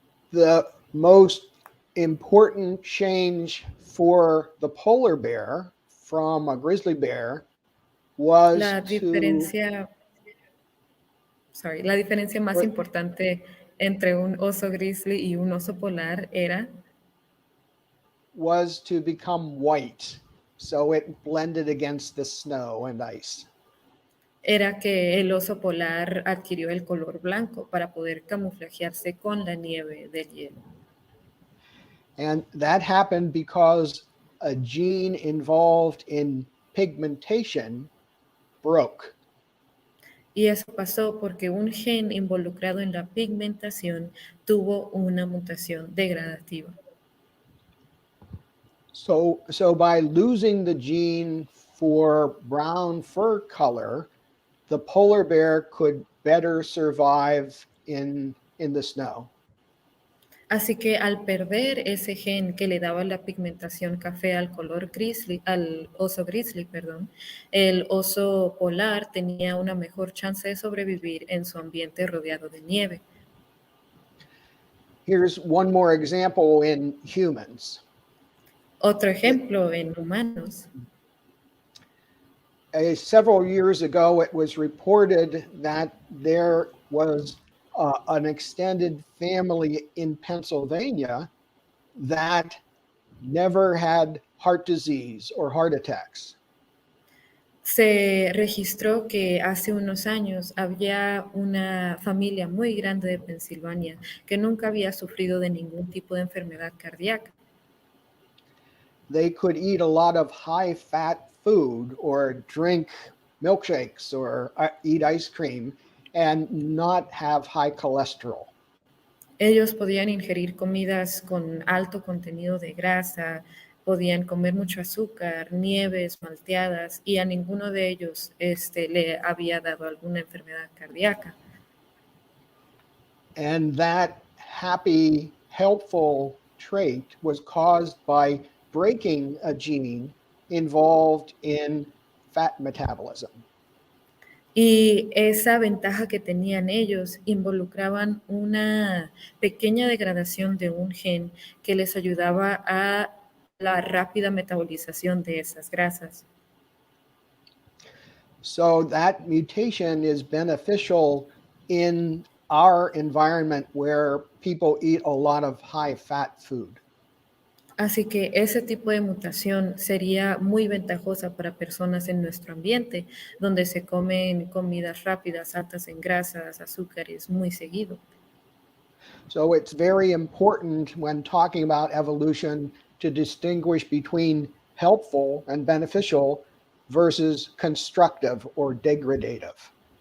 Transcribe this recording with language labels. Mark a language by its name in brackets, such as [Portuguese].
[English] the most important change for the polar bear from a grizzly bear was [Spanish] la diferencia más importante entre un oso grizzly y un oso polar [English] was to become white, so it blended against the snow and ice. [Spanish] Era que el oso polar adquirió el color blanco para poder camuflajearse con la nieve del hielo. [English] And that happened because a gene involved in pigmentation broke. [Spanish] Y eso pasó porque un gen involucrado en la pigmentación tuvo una mutación degradativa. [English] So by losing the gene for brown fur color, the polar bear could better survive in the snow. [Spanish] Así que al perder ese gen que le daba la pigmentación café al oso grizzly, el oso polar tenía una mejor chance de sobrevivir en su ambiente rodeado de nieve. [English] Here's one more example in humans. [Spanish] Otro ejemplo en humanos. [English] Several years ago, it was reported that there was an extended family in Pennsylvania that never had heart disease or heart attacks. [Spanish] Se registró que hace unos años había una familia muy grande de Pensilvania que nunca había sufrido de ningún tipo de enfermedad cardíaca. [English] they could eat a lot of high-fat food or drink milkshakes or eat ice cream and not have high cholesterol. [Spanish] Ellos podían ingerir comidas con alto contenido de grasa, podían comer mucho azúcar, nieves, malteadas, y a ninguno de ellos le había dado alguna enfermedad cardíaca. [English] And that happy, helpful trait was caused by breaking a gene involved in fat metabolism. [Spanish] Y esa ventaja que tenían ellos involucraban una pequeña degradación de un gen que les ayudaba a la rápida metabolización de esas grasas. [English] So that mutation is beneficial in our environment where people eat a lot of high-fat food. [Spanish] Así que ese tipo de mutación sería muy ventajosa para personas en nuestro ambiente, donde se comen comidas rápidas, altas en grasas, azúcares, muy seguido. [English] So it's very important when talking about evolution to distinguish between helpful and beneficial versus constructive or degradative.